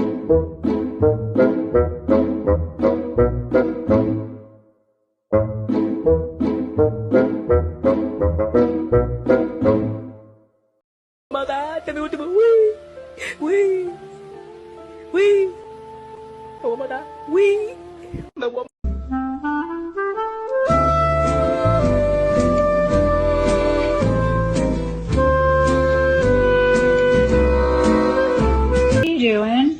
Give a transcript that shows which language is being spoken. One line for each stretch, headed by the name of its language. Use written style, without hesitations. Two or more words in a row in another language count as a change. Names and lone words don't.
English: Mata, tell me what to do. Wee, wee, wee. Oh, mata, wee. No, what? What are you doing?